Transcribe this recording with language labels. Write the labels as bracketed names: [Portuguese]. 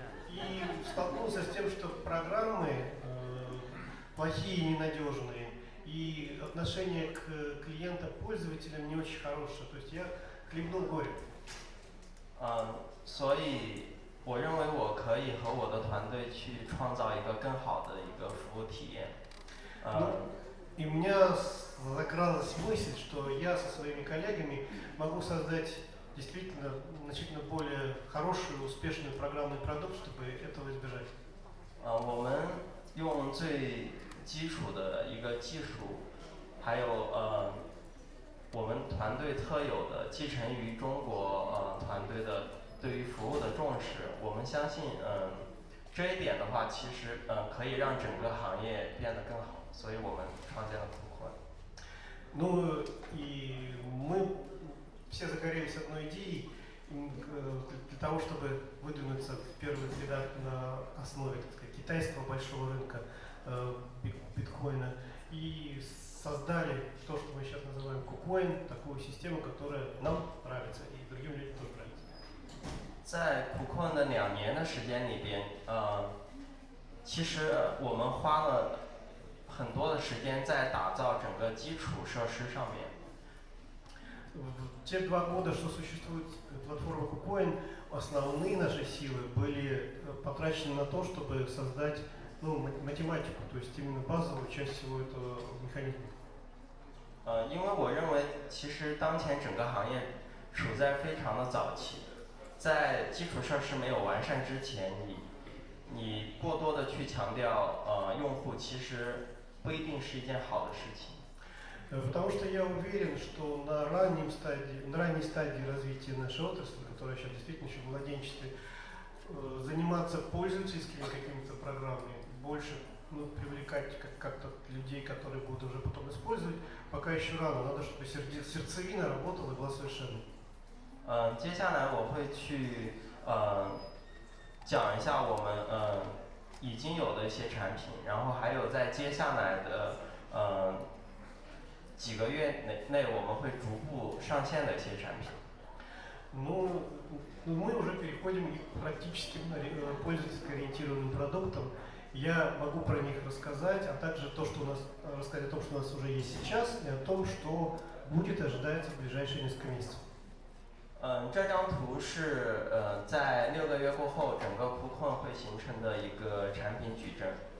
[Russian] И столкнулся с тем, что программы плохие и ненадежные, и отношение к клиентам-пользователям не очень хорошее. То есть я хлебнул горе. [Chinese] 所以我认为我可以和我的团队去创造一个更好的一个服务体验。 [Russian] И у меня закралась мысль, что я со своими коллегами могу создать действительно значительно более хороший, успешный программный продукт, чтобы этого избежать. [Chinese] 我们用最基础的一个技术，还有我们团队特有的继承于中国团队的对于服务的重视，我们相信这一点的话，其实可以让整个行业变得更好，所以我们创建了KuCoin。 [Russian] Ну и мы все загорелись одной идеей для того, чтобы выдвинуться в первых рядах на основе, так сказать, китайского большого рынка биткоина и создали то, что мы сейчас называем KuCoin, такую систему, которая нам нравится и другим людям тоже нравится. [Chinese] 在KuCoin的2年的时间里边，其实我们花了很多的时间在打造整个基础设施上面。 [Russian] В те 2 года, что существует платформа KuCoin, основные наши силы были потрачены на то, чтобы создать математику, то есть именно базовую часть всего этого механизма. [Chinese] 因为我认为其实当前整个行业处在非常的早期，在基础设施没有完善之前，你过多的去强调用户，其实不一定是一件好的事情。 [Russian] Потому что я уверен, что на ранней стадии развития нашей отрасли, которая сейчас действительно еще в младенчестве, заниматься пользовательскими какими-то программами, больше привлекать как-то людей, которые будут уже потом использовать, пока еще рано. Надо, чтобы сердцевина работала и была совершенной. [Chinese] 接下来我会去讲一下我们已经有的一些产品，然后还有在接下来的几个月内我们会逐步上线的一些产品。 [Russian] Ну, мы уже переходим к практически пользовательски ориентированным продуктам. Я могу про них рассказать, а также рассказать о том, что у нас уже есть сейчас, и о том, что будет ожидается в ближайшие несколько месяцев. [Chinese] 这张图是在6个月过后，整个KuCoin会形成的一个产品矩阵。